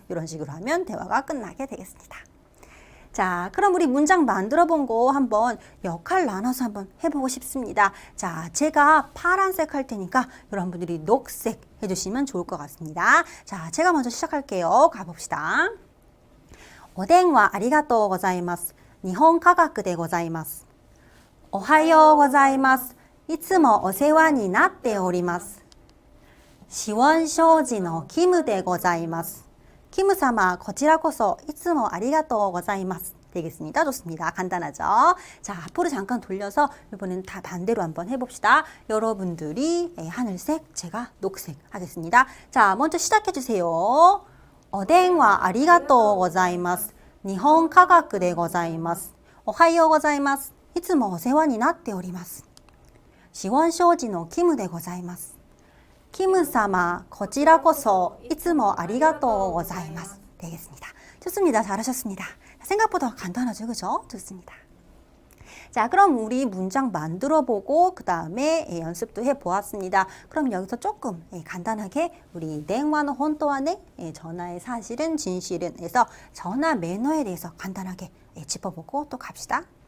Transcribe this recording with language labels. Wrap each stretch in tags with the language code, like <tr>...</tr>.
<ko>이런 식으로 하면 대화가 끝나게 되겠습니다. 자, 그럼 우리 문장 만들어 본 거 한번 역할 나눠서 한번 해보고 싶습니다. 자, 제가 파란색 할 테니까 여러분들이 녹색 해주시면 좋을 것 같습니다. 자, 제가 먼저 시작할게요. 가봅시다.</ko> <ja>오뎅와 아리가또 고자이마스. 일본科学でございます。おはようございます。いつもお世話になっております。시원쇼지のキムでございます。キム様、こちらこそいつもありがとうございます。</ja> <ko>되겠습니다. 좋습니다. 간단하죠? 자, 앞으로 잠깐 돌려서 이번엔 다 반대로 한번 해봅시다. 여러분들이 하늘색, 제가 녹색 하겠습니다. 자, 먼저 시작해 주세요.</ko> <ja>오뎅와 아리가또 고자이마스. 日本科学でございます。おはようございます。いつもお世話になっております。シウォン商事のキムでございます。キム様、こちらこそいつもありがとうございます。</ja> <ko>되겠습니다. 좋습니다. 잘하셨습니다. 생각보다 간단하죠, 그죠? 좋습니다. 자, 그럼 우리 문장 만들어 보고 그 다음에 연습도 해 보았습니다. 그럼 여기서 조금 간단하게 우리</ko> <ja>냉와노 혼또와네</ja> <ko>전화의 사실은 진실은 해서 전화 매너에 대해서 간단하게 짚어보고 또 갑시다.</ko>